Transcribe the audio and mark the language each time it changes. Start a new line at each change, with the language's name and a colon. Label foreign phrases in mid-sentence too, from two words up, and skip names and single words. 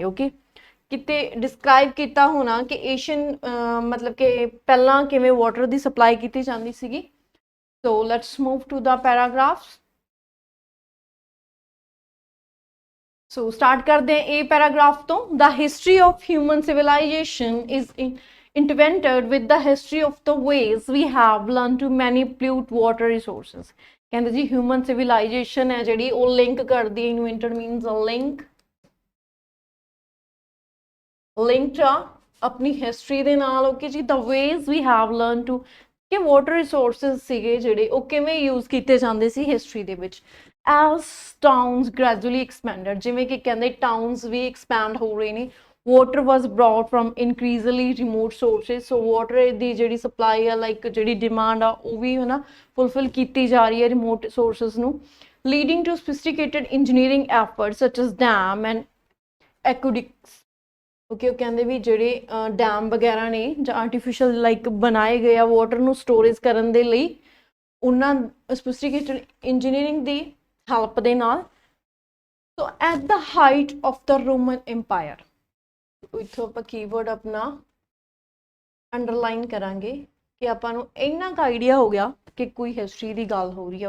Punjabi: ਓਕੇ ਕਿਤੇ ਡਿਸਕ੍ਰਾਈਬ ਕੀਤਾ ਹੋਣਾ ਕਿ ਏਸ਼ੀਅਨ ਮਤਲਬ ਕਿ ਪਹਿਲਾਂ ਕਿਵੇਂ ਵਾਟਰ ਦੀ ਸਪਲਾਈ ਕੀਤੀ ਜਾਂਦੀ ਸੀਗੀ।
English: so let's move to the paragraphs.
Punjabi: ਸੋ ਸਟਾਰਟ ਕਰਦੇ ਹਾਂ ਇਹ ਪੈਰਾਗ੍ਰਾਫ ਤੋਂ।
English: the history of human civilization is invented with the history of the ways we have learned to manipulate water resources।
Punjabi: ਕਹਿੰਦੇ ਜੀ
English: human civilization
Punjabi: ਹੈ ਜਿਹੜੀ ਉਹ ਲਿੰਕ ਕਰਦੀ ਹੈ।
English: invented means a linked
Punjabi: ਆ ਆਪਣੀ ਹਿਸਟਰੀ ਦੇ ਨਾਲ। ਓਕੇ ਜੀ
English: the ways we have learned to
Punjabi: ਕਿ
English: water resources
Punjabi: ਸੀਗੇ ਜਿਹੜੇ ਉਹ ਕਿਵੇਂ ਯੂਜ਼ ਕੀਤੇ ਜਾਂਦੇ ਸੀ ਹਿਸਟਰੀ ਦੇ ਵਿੱਚ।
English: as towns gradually expanded
Punjabi: ਜਿਵੇਂ ਕਿ ਕਹਿੰਦੇ ਟਾਊਨਸ ਵੀ ਐਕਸਪੈਂਡ ਹੋ ਰਹੇ ਨੇ।
English: water was brought from increasingly remote sources। so water
Punjabi: ਦੀ ਜਿਹੜੀ ਸਪਲਾਈ ਆ ਲਾਈਕ ਜਿਹੜੀ ਡਿਮਾਂਡ ਆ ਉਹ ਵੀ ਹੈ ਨਾ ਫੁਲਫਿਲ ਕੀਤੀ ਜਾ ਰਹੀ ਹੈ
English: remote sources
Punjabi: ਨੂੰ।
English: leading to sophisticated engineering efforts such as dam and aqueducts।
Punjabi: ਓਕੇ ਉਹ ਕਹਿੰਦੇ ਵੀ ਜਿਹੜੇ ਡੈਮ ਵਗੈਰਾ ਨੇ ਜਾਂ ਆਰਟੀਫਿਸ਼ਲ ਲਾਈਕ ਬਣਾਏ ਗਏ ਆ ਵਾਟਰ ਨੂੰ ਸਟੋਰੇਜ ਕਰਨ ਦੇ ਲਈ ਉਹਨਾਂ
English: sophisticated engineering
Punjabi: ਦੀ ਹੈਲਪ ਦੇ ਨਾਲ।
English: so at the height of the Roman empire
Punjabi: ਇੱਥੋਂ ਆਪਾਂ ਕੀਵਰਡ ਆਪਣਾ ਅੰਡਰਲਾਈਨ ਕਰਾਂਗੇ ਕਿ ਆਪਾਂ ਨੂੰ ਇੰਨਾ ਕੁ ਆਈਡੀਆ ਹੋ ਗਿਆ ਕਿ ਕੋਈ ਹਿਸਟਰੀ ਦੀ ਗੱਲ ਹੋ ਰਹੀ ਹੈ।